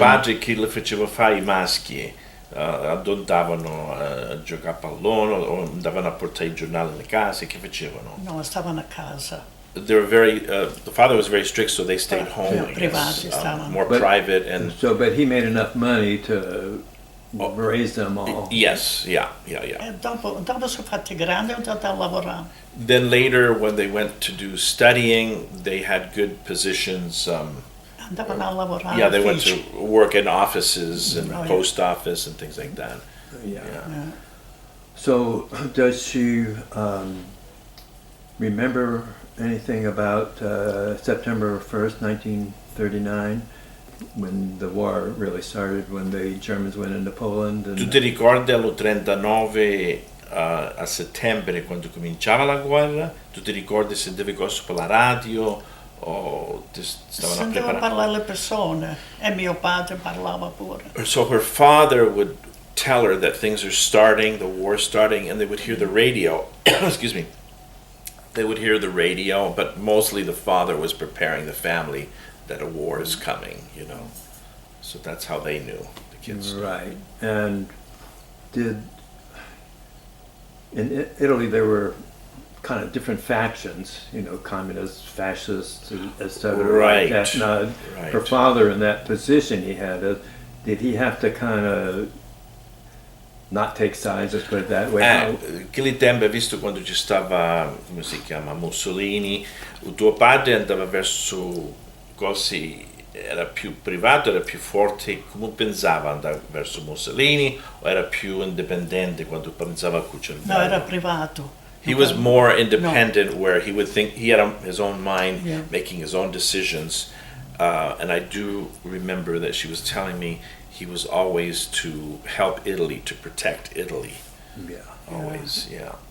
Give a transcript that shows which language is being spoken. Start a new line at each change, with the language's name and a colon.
Italian: padre chi le faceva fare i maschi? Andavano a giocare a pallone o andavano a portare i giornali alle case? Che facevano? No, stavano a casa.
English: They were very. The father was very strict, so they stayed home. I guess.
Italian: Privati stavano.
English: More But- private and. So, but he made enough money to raise them all. Yes, yeah.
Italian: E dopo sono fatti grandi e ho andato a lavorare.
English: Then later, when they went to do studying, they had good positions.
Italian: Andavano a lavorare.
English: Yeah, they went
Italian: all'ufficio.
English: to work in offices and Oh, yeah. post office and things like that. Yeah. Yeah. So, does she remember anything about September 1st, 1939, when the war really started, when the Germans went into Poland?
Italian: Tu ti ricordi allo 39 a settembre quando cominciava la guerra? Tu ti ricordi se sentivi cose per la radio o ti stavano Sentivo preparando? parlare le persone e mio padre parlava pure.
English: So her father would tell her that things are starting, the war's starting, and they would hear the radio. Excuse me. They would hear the radio, but mostly the father was preparing the family that a war is coming, So that's how they knew, the kids. Right. And in Italy there were kind of different factions, communists, fascists, etc. Right. Like that. Now, her Right. father in that position he had, did he have to kind of not take sides, let's put it that way?
Italian: Che lì tempo, visto quando ci stava, come si chiama, Mussolini, il tuo padre andava verso così era più privato, era più forte, come pensava andare verso Mussolini, o era più indipendente quando pensava a cucire il No, era bello? privato.
English: He was more independent, where he would think he had his own mind, Yeah. making his own decisions. And I do remember that she was telling me he was always to help Italy, to protect Italy. Yeah. Always, yeah.